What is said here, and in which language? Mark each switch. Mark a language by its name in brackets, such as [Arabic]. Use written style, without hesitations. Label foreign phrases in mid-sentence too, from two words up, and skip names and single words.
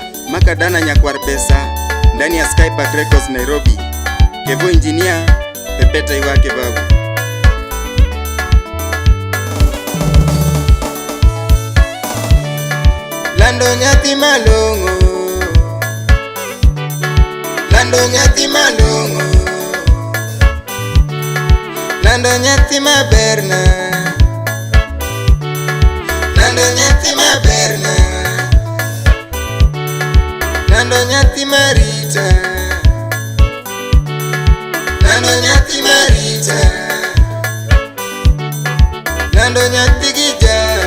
[Swahili] Makadana Nyakwar Pesa ndani ya Skypark Records Nairobi. Kevo engineer pepeta iwake babu. [Luo (Kenya and Tanzania)] Lando nyathi malongo, Lando nyathi malongo, Lando nyathi maberna, Lando nyathi maberna, Lando nyathi marita, Lando nyathi marita, Lando nyathi gija,